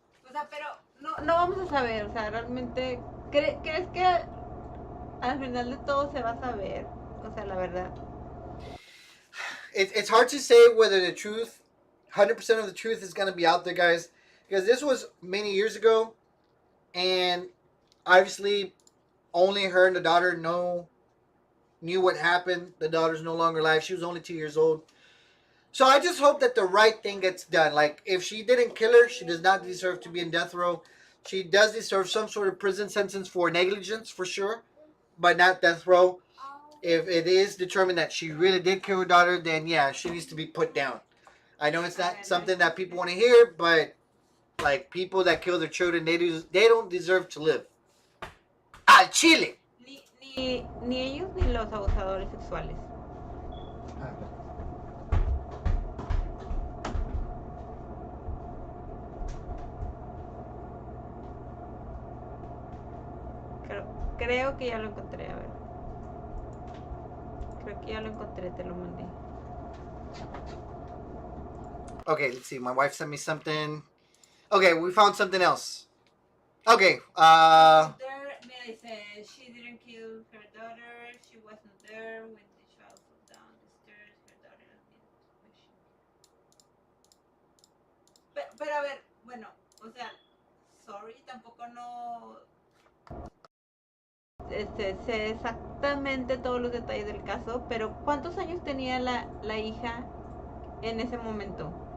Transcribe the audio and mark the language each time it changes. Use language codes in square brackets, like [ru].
[es] O sea, pero no vamos a saber, o sea, realmente, ¿crees que al final de todo se va a saber? O sea, la verdad. [en] it's hard to say whether the truth, 100% of the truth, is gonna be out there, guys, because this was many years ago, and obviously, only her and the daughter knew what happened. The daughter's no longer alive. She was only 2 years old. So I just hope that the right thing gets done. Like, if she didn't kill her, she does not deserve to be in death row. She does deserve some sort of prison sentence for negligence, for sure, but not death row. If it is determined that she really did kill her daughter, then yeah, she needs to be put down. I know it's not something that people want to hear, but like, people that kill their children, they don't deserve to live. [es] Al Chile. Ni ellos ni los abusadores sexuales. Creo que ya lo encontré, a ver. Creo que ya lo encontré, te lo mandé. [en] Okay, let's see. My wife sent me something. Okay, we found something else. Okay, There, Mary says she didn't kill her daughter. She wasn't there when the child fell down the stairs. Her daughter has been questioned. [es] Pero a ver, bueno, o sea, sorry, tampoco no sé exactamente todos los detalles del caso, pero ¿cuántos años tenía la hija en ese momento?